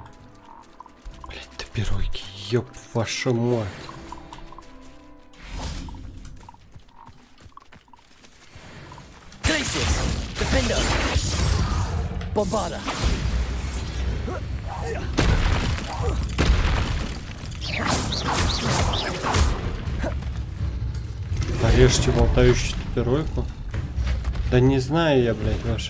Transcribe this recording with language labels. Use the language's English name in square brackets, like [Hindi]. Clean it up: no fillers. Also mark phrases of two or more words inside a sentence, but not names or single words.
[Russian] Блять, топиройки, ёб вашу мать. Glacius. Defender. Bombarda. Порежьте болтающую топиройку. Да не знаю я, блядь, ваши.